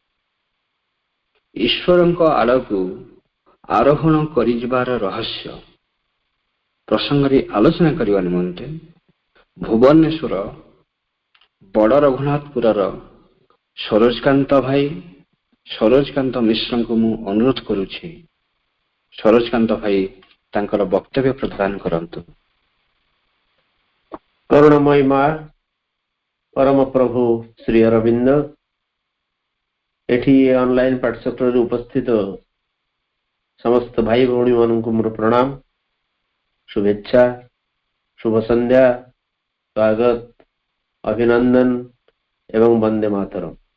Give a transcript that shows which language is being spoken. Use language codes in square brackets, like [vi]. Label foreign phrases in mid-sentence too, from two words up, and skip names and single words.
[or] ଈଶ୍ୱର ଆଡ଼କୁ ଆରୋହଣ କରିଯିବାର ରହସ୍ୟ ପ୍ରସଙ୍ଗ ଆଲୋଚନା କରିବା ନିମନ୍ତେ ଭୁବନେଶ୍ୱର ବଡ଼ ରଘୁନାଥପୁର ସରୋଜକାନ୍ତ ଭାଇ ସରୋଜକାନ୍ତ ମିଶ୍ର କୁ ମୁଁ ଅନୁରୋଧ କରୁଛି। ସରୋଜକାନ୍ତ ଭାଇ ତାଙ୍କର ବକ୍ତବ୍ୟ ପ୍ରଦାନ କରନ୍ତୁ। କରୁଣାମୟୀ ମା ପରମ ପ୍ରଭୁ ଶ୍ରୀ ଅରବିନ୍ଦ ଏଠି ଅନଲାଇନ ପାଠଶାଳା ଉପସ୍ଥିତ ସମସ୍ତ ଭାଇ ଭଉଣୀ ମାନଙ୍କୁ ମୋର ପ୍ରଣାମ, ଶୁଭେଚ୍ଛା, ଶୁଭ ସନ୍ଧ୍ୟା, ସ୍ୱାଗତ, ଅଭିନନ୍ଦନ ଏବଂ ବନ୍ଦେ ମାତରମ।